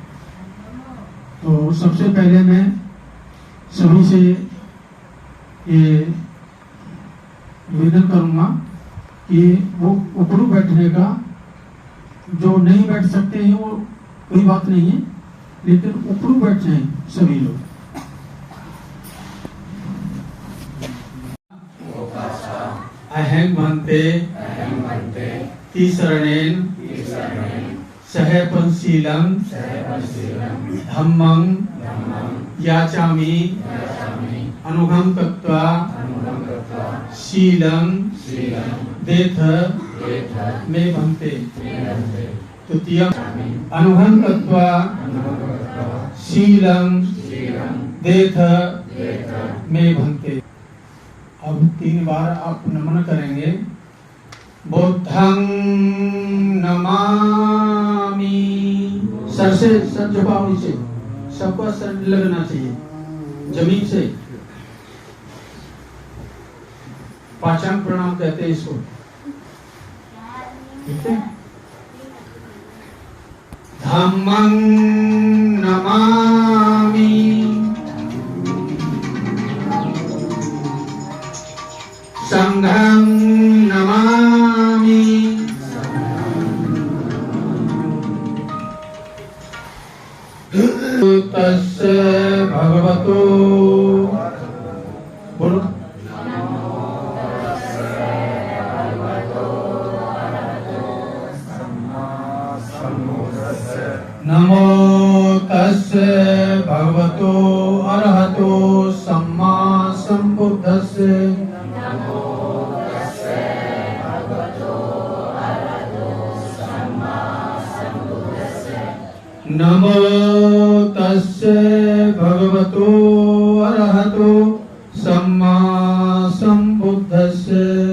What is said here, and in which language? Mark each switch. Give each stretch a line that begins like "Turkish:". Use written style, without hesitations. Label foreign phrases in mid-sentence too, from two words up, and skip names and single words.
Hindi: तो सबसे पहले मैं सभी से ये निवेदन करूंगा कि वो ऊपरू बैठने का, जो नहीं बैठ सकते हैं वो कोई बात नहीं है, लेकिन ऊपरू बैठ जाएं सभी लोग।
Pali: अहं भन्ते तीसरणेन सह पंचशीलं धम्मं याचामि अनुगं कृत्वा शीलं देथ मे भन्ते। तृतीयं अनुगं कृत्वा शीलं देथ मे भन्ते।
Hindi: अब 3 बार आप नमन करेंगे।
Pali: बुद्धं नमामि।
Hindi: सर से सर झुकाओ नीचे, सबका सर लगना चाहिए जमीन से। पाचांग प्रणाम कहते हैं इसको, ठीक है।
Pali: धम्मं नमामि, संघं नमामि, तस्य भगवतो बोलो नमो तस्य भगवतो अरहतो सम्मा संबुद्धस्य। नमो तस्य भगवतो अरहतो सम्मा संबुद्धस्य।